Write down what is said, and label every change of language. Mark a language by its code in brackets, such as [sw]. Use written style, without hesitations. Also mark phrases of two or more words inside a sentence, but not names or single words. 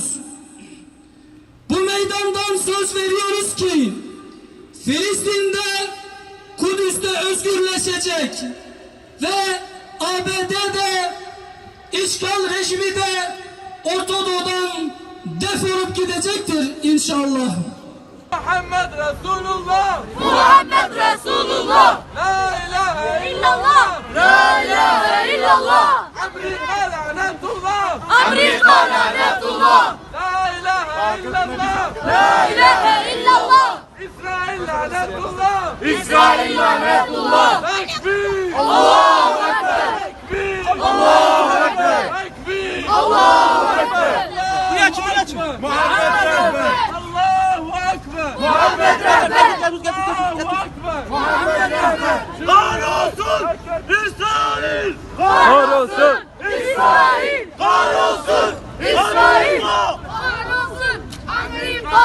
[tr] Bu meydandan söz veriyoruz ki Filistin'de, Kudüs'te özgürleşecek ve ABD'de işgal rejimi de Orta Doğu'dan defolup gidecektir inşallah. Muhammed Resulullah. Muhammed Resulullah. [ar] لا إله إلا الله. لا إله إلا الله. أمريكا لعنة الله. [tr] Amerika lanetullah. [ar] لا إله إلا الله. لا إله إلا الله. إسرائيل لعنة الله. [tr] İsrail lanetullah. [ar] تكبير. الله أكبر. تكبير. الله أكبر. تكبير. الله أكبر. [tr] Muhammed Rehber. [ar] الله أكبر. [tr] Muhammed Rehber. [ar] الله أكبر. [tr] Muhammed Rehber. Kahrolsun İsrail. Kahrolsun İsrail. Kahrolsun İsrail. Kahrolsun Amerika.